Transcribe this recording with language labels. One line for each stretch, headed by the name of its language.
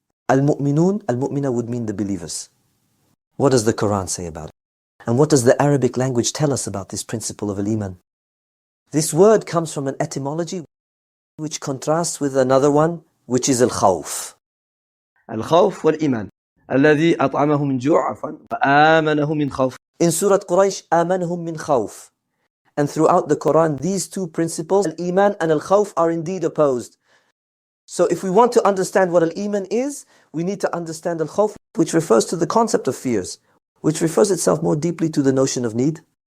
English: Al-mu'minun, al-mu'mina would mean the believers. What does the Quran say about it? And what does the Arabic language tell us about this principle of al-Iman? This word comes from an etymology which contrasts with another one, which is al-khawf.
Arabic: Al-khawf wal-Iman. الذي أطعمه من جوع وآمنه من خوف.
English: In Surah Quraysh,
Arabic: آمنهم من خوف.
English: And throughout the Quran, these two principles, al-Iman and al-Khawf, are indeed opposed. So if we want to understand what al-Iman is, we need to understand al-Khawf, which refers to the concept of fears, which refers itself more deeply to the notion of need.